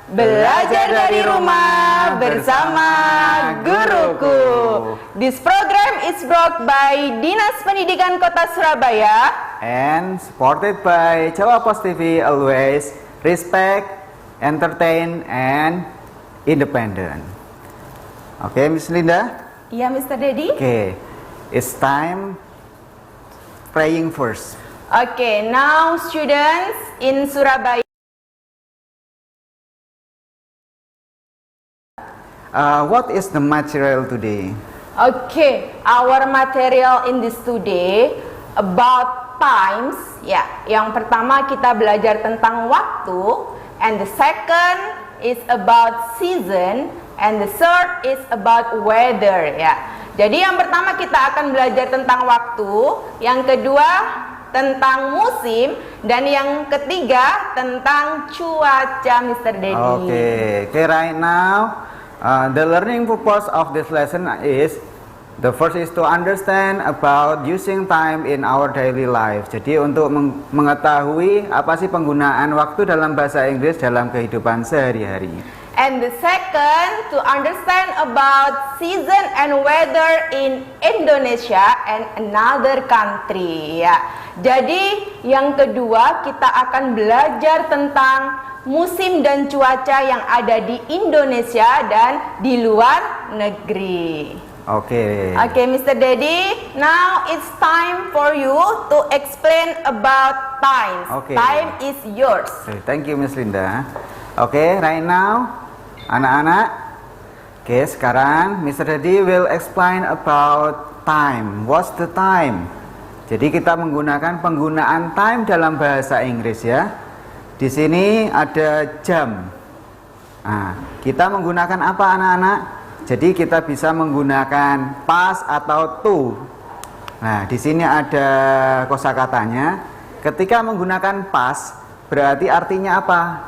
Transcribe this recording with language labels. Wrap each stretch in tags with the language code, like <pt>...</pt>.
<id>Belajar dari rumah bersama guruku.</id> <en>This program is brought by Dinas Pendidikan Kota Surabaya and supported by Jawa Post TV, always respect, entertain, and independent. Okay, Miss Linda?</en> <id>Iya, Mr. Dedi.</id> <en>Okay, it's time praying first. Okay, now students in Surabaya. What is the material today? Okay, our material in this today about times.</en> <id>Ya, yang pertama kita belajar tentang waktu,</id> <en>and the second is about season, and the third is about weather.</en> <id>Ya, jadi yang pertama kita akan belajar tentang waktu, yang kedua tentang musim, dan yang ketiga tentang cuaca, Mr. Dedi.</id> <en>Okay, right now the learning purpose of this lesson is the first is to understand about using time in our daily life.</en> <id>Jadi untuk mengetahui apa sih penggunaan waktu dalam bahasa Inggris dalam kehidupan sehari-hari.</id> <en>And the second, to understand about season and weather in Indonesia and another country.</en> <id>Ya. Jadi yang kedua kita akan belajar tentang musim dan cuaca yang ada di Indonesia dan di luar negeri.</id> <en>Okay. Okay, Mr. Dedi, now it's time for you to explain about time. Okay. Time is yours. Okay, thank you, Miss Linda. Okay, right now, anak-anak.</en> <id>Okay, sekarang Mr.</id> <en>Dedi will explain about time. What's the time?</en> <id>Jadi kita menggunakan penggunaan time dalam bahasa Inggris ya. Di sini ada jam. Nah, kita menggunakan apa anak-anak? Jadi kita bisa menggunakan past atau to. Nah, di sini ada kosakatanya. Ketika menggunakan past berarti artinya apa?</id>